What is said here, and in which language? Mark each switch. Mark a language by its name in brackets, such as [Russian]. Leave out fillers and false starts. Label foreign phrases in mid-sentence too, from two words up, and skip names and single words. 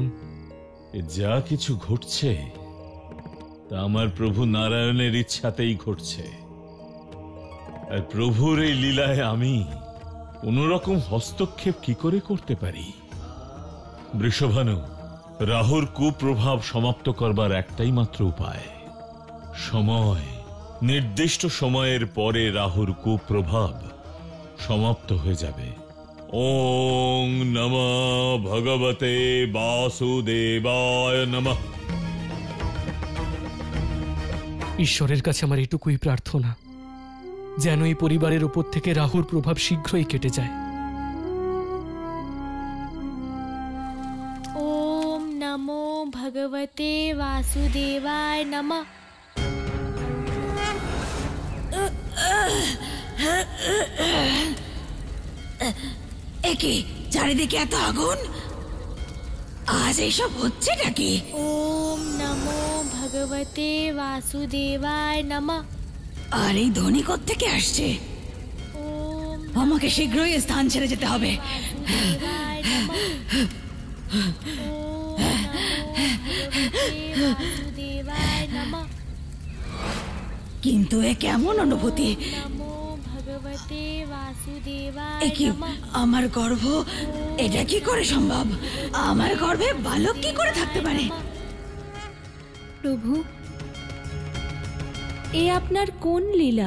[Bangla] যা কিছু ঘটছে তা আমার প্রভু নারায়ণের ইচ্ছাতেই ঘটছে, আর প্রভুর এই লীলায় আমি কোনরকম হস্তক্ষেপ কি করে করতে পারি? বৃষভানু, রাহুর কুপ্রভাব সমাপ্ত করবার একটাই মাত্র উপায়। সময়, নির্দিষ্ট সময়ের পরে রাহুর কুপ্রভাব সমাপ্ত হয়ে যাবে। [Sanskrit] ওং নমঃ ভগবতে বাসুদেবায় নমঃ। [Bangla] ঈশ্বরের কাছে আমার এটুকুই প্রার্থনা, যেন এই পরিবারের উপর থেকে রাহুর প্রভাব শীঘ্রই কেটে যায়। [Sanskrit] ওম নমো ভগবতে বাসুদেবায় নমঃ। [Bangla] একে চারিদিকে এত আগুন, আজ এইসব হচ্ছে নাকি? [Sanskrit] ওম নমো ভগবতে বাসুদেবায় নমঃ। [Bangla] আর এই ধ্বনি থেকে আসছে? ওম আমাকে শীঘ্রই স্থান ছেড়ে যেতে হবে। [Sanskrit] বাসুদেবায় নমঃ। ওম নমো ভগবতে বাসুদেবায় নমঃ। [Bangla] কিন্তু এ কেমন অনুভূতি? [Sanskrit] নমো ভগবতে বাসুদেবায় [Bangla] এ কি, নমঃ। আমার গর্ভ? এটা কি করে সম্ভব? আমার গর্ভে বালক কি করে থাকতে পারে? প্রভু, এ আপনার কোন লীলা?